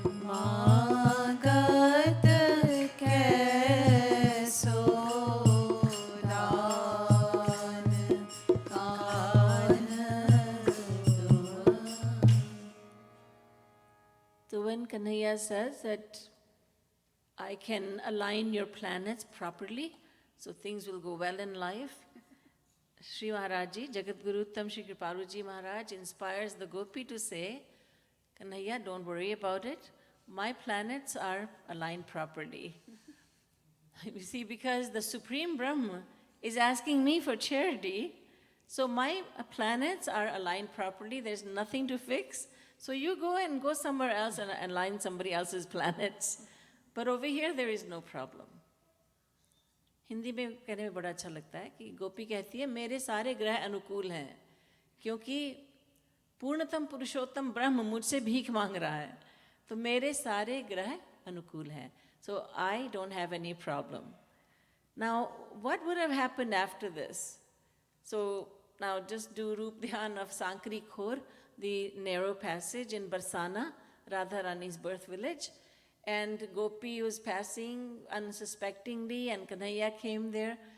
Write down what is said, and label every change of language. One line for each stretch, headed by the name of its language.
Braj: मांगत कैसो दान कान्ह तुम
English: So when Kanhaiya says that I can align your planets properly, so things will go well in life, Sri Maharaj Ji, Jagat Guru Uttam Shri Kripalu Ji Maharaj inspires the Gopi to say, Kanhaiya, don't worry about it. My planets are aligned properly. You see, because the Supreme Brahma is asking me for charity, so my planets are aligned properly. There's nothing to fix. So you go somewhere else and align somebody else's planets. But over here, there is no problem.
Hindi: Hindi में कहने में बड़ा अच्छा लगता है कि गोपी कहती है मेरे सारे ग्रह अनुकूल हैं क्योंकि पूर्णतम पुरुषोत्तम ब्रह्म मुझसे भीख मांग रहा है तो मेरे सारे ग्रह अनुकूल हैं.
English: So I don't have any problem. Now, what would have happened after this? So now just do Roop Dhyan of Sankri Khor, the narrow passage in Barsana, Radharani's birth village. And Gopi was passing unsuspectingly, and Kanhaiya came there.